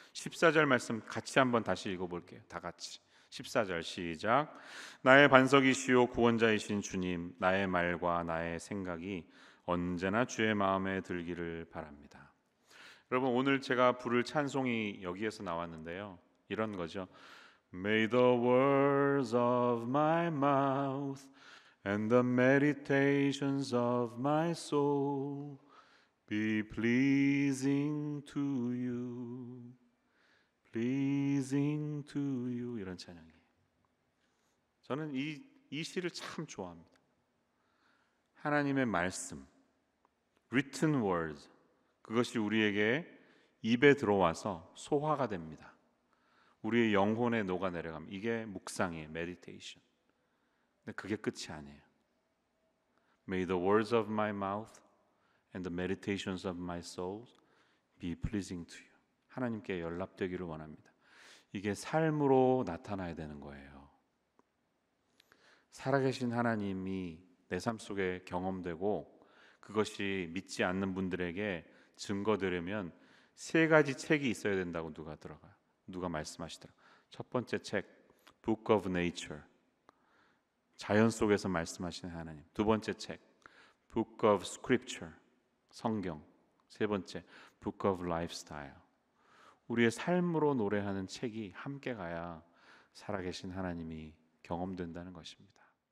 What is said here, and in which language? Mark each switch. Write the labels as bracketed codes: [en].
[ko] 14절 말씀 같이 한번 다시 읽어볼게요. 다 같이 14절 시작. 나의 반석이시오 구원자이신 주님, 나의 말과 나의 생각이 언제나 주의 마음에 들기를 바랍니다. 여러분, 오늘 제가 부를 찬송이 여기에서 나왔는데요, 이런 거죠. [en] May the words of my mouth and the meditations of my soul be pleasing to you, pleasing to you. [ko] 이런 찬양이에요. 저는 이 시를 참 좋아합니다. 하나님의 말씀, [en] written words, [ko] 그것이 우리에게 입에 들어와서 소화가 됩니다. 우리의 영혼에 녹아내려갑니다. 이게 묵상이에요, meditation. 근데 그게 끝이 아니에요. [en] May the words of my mouth and the meditations of my soul be pleasing to you. [ko] 하나님께 연락되기를 원합니다. 이게 삶으로 나타나야 되는 거예요. 살아계신 하나님이 내 삶 속에 경험되고 그것이 믿지 않는 분들에게 증거되려면 세 가지 책이 있어야 된다고 누가 말씀하시더라고요. 첫 번째 책, [en] Book of Nature, [ko] 자연 속에서 말씀하시는 하나님. 두 번째 책, [en] Book of Scripture, [ko] 성경. 세 번째, [en] Book of Lifestyle. [ko] 우리의 삶으로 노래하는 책이 함께 가야 살아계신 하나님이 경험된다는 것입니다.